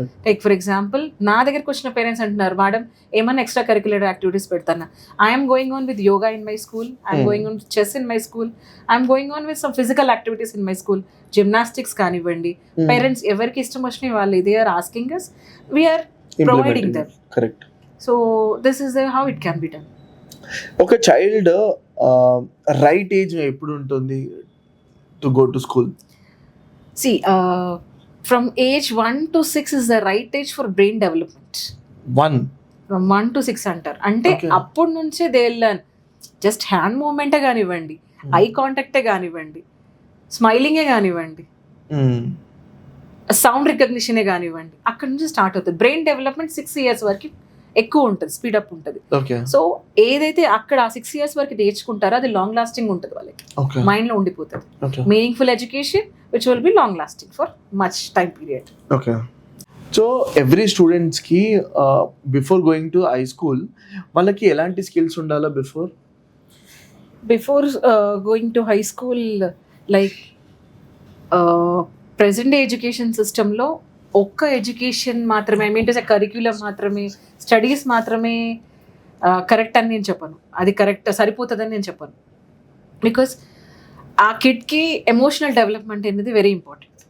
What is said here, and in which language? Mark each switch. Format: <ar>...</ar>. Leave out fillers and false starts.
<te>Like for example నా దగ్గరకు వచ్చిన పేరెంట్స్ అంటున్నారు, మేడం ఏమన్నా extra curricular activities పెడతానా?</te> <en>I'm going on with yoga in my school, I'm going on chess in my school, I'm going on with some physical activities in my school, gymnastics కానివ్వండి.</en> <te>Parents ఎవరికి ఇష్టం వచ్చినాయి వాళ్ళు</te> <en>They are asking us, we are providing them. Correct. So this is how it can be done.</en> <te>ఒక child right age ఎప్పుడు ఉంటుంది</te> <en>To go to school? See, from age 1 to 6 is the right age for brain development. 1 from 1 to 6</en> <te>అంటారు. అంటే అప్పటి నుంచే</te> <en>They learn.</en> <te>Just hand మూవ్మెంటే కానివ్వండి, I కాంటాక్టే కానివ్వండి, స్మైలింగే కానివ్వండి, సౌండ్ రికగ్నిషనే కానివ్వండి, అక్కడ నుంచి స్టార్ట్ అవుతుంది. బ్రెయిన్ డెవలప్మెంట్ 6 years వరకు ఎక్కువ ఉంటుంది, స్పీడప్ ఉంటుంది. సో ఏదైతే అక్కడ 6 years వరకు నేర్చుకుంటారో అది లాంగ్ లాస్టింగ్ ఉంటుంది, వాళ్ళకి మైండ్లో ఉండిపోతుంది.</te> <en>Meaningful education which will be long lasting for much time period. Okay. So every students ki before going to high school</en> <te>వాళ్ళకి ఎలాంటి స్కిల్స్ ఉండాలా</te> <en>before going to high school? Like present day education system</en> <te>లో ఒక్క education మాత్రమే,</te> <en>I mean to say</en> <te>curriculum మాత్రమే, studies మాత్రమే correct అని నేను చెప్పను, అది కరెక్ట్ సరిపోతుందని నేను చెప్పను. బికాస్ ఆ కిడ్కి ఎమోషనల్ డెవలప్మెంట్ అనేది వెరీ ఇంపార్టెంట్.</te>